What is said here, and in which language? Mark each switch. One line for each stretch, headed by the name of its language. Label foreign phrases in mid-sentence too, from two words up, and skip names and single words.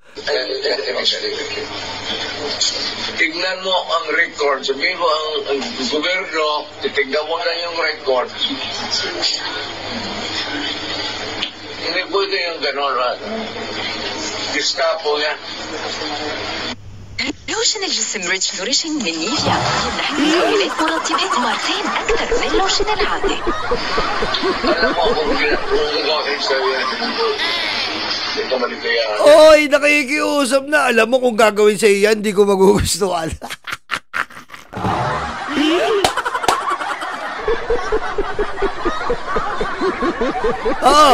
Filipino: Tignan mo ang record. Sabihin mo ang gobyerno, titignan mo na yung record. Hindi pwede yung gano'n. Gestapo yan.
Arabic: لوشن الجسم ريتش نوريشنج من نيفيا يمنحك مكونات مرطبات مرتين أكثر من اللوشن العادي.
Filipino: Alam mo kung gagawin sa'yo yan. Hindi ka maligaya. Oy, nakikiusap na. Alam mo kung gagawin sa'yo yan, di ko magugustuhan. Oo.